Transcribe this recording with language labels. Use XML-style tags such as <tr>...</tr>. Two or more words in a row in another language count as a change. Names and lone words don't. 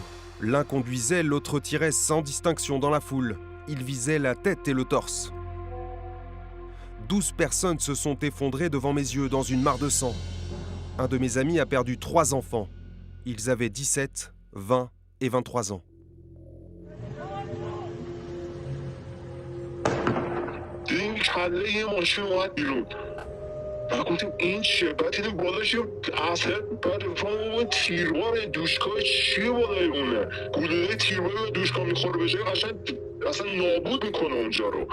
<fr>L'un conduisait, l'autre tirait sans distinction dans la foule. Ils visaient la tête et le torse. 12 personnes se sont effondrées devant mes yeux dans une mare de sang. Un de mes amis a perdu 3 enfants. Ils avaient 17, 20 et 23 ans.</fr> <fa>و گفتیم این چیه؟ بعد دیدیم بالاش یه اثر بعد رفاقم تیربار دوشکای چیه بالای اونه؟ گلوله تیربار به دوشکا میخوره به جای قشنگ اصلا نابود میکنه اونجا رو.</fa>